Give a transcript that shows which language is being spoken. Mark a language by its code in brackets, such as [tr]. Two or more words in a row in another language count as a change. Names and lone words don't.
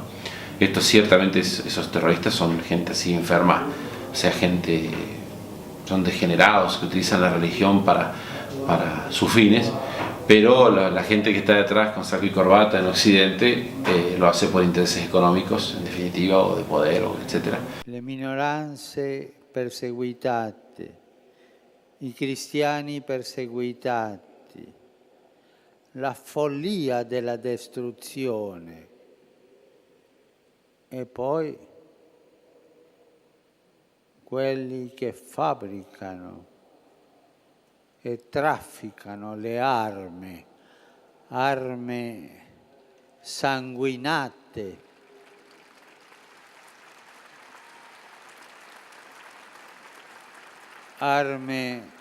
[es] Estos ciertamente, esos terroristas son gente así enferma, o sea, son degenerados que utilizan la religión para sus fines, pero la gente que está detrás con saco y corbata en Occidente lo hace por intereses económicos, en definitiva, o de poder, etc. [it] Le minoranze perseguitate, i cristiani perseguitati, la follia della distruzione e poi quelli che fabbricano e trafficano le armi sanguinate, armi